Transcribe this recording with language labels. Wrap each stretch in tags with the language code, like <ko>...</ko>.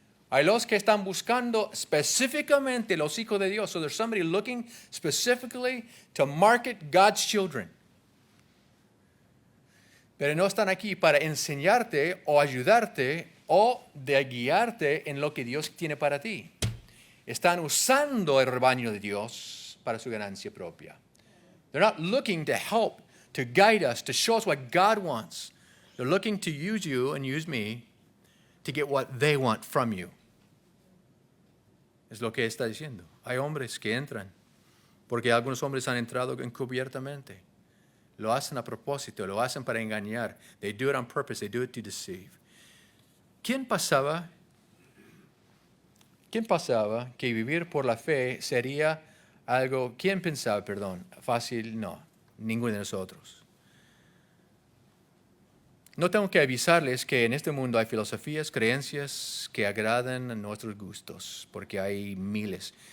<es>Hay los que están buscando específicamente los hijos de Dios.</es> <en>So there's somebody looking specifically to market God's children.</en> <es>Pero no están aquí para enseñarte o ayudarte o de guiarte en lo que Dios tiene para ti. Están usando el rebaño de Dios para su ganancia propia.</es> <en>They're not looking to help, to guide us, to show us what God wants. They're looking to use you and use me to get what they want from you.</en> <es>Es lo que está diciendo. Hay hombres que entran, porque algunos hombres han entrado encubiertamente. Lo hacen a propósito, lo hacen para engañar.</es> <en>They do it on purpose, they do it to deceive.</en> <es>¿Quién pensaba que vivir por la fe sería algo, fácil? No, ninguno de nosotros. No tengo que avisarles que en este mundo hay filosofías, creencias que agradan a nuestros gustos, porque hay miles.</es>